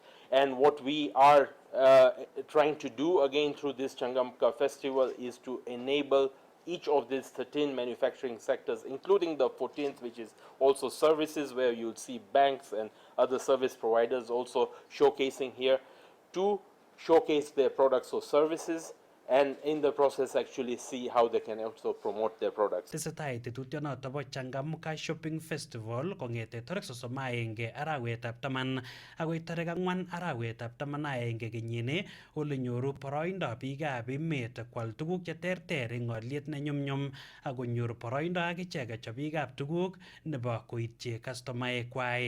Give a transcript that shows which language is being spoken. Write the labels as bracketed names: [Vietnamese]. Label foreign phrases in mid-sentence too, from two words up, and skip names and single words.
[English] And what we are trying to do again through this Changamka festival is to enable each of these 13 manufacturing sectors, including the 14th, which is also services, where you'll see banks and other service providers also showcasing here to showcase their products or services, and in the process actually see how they can also promote their products. [Kalenjin] Tesetai tetutyonoto bo Changamka Shopping Festival kongete tarik 31 arawetab taman agoi tarik 4 arawetab taman aenge kenyini, ole nyoru boroindo biikab emet kwal tuguk cheterter eng olyet ne nyumnyum ako nyoru boroindo akichek chobikab tuguk nebo koityi kastomaekwai.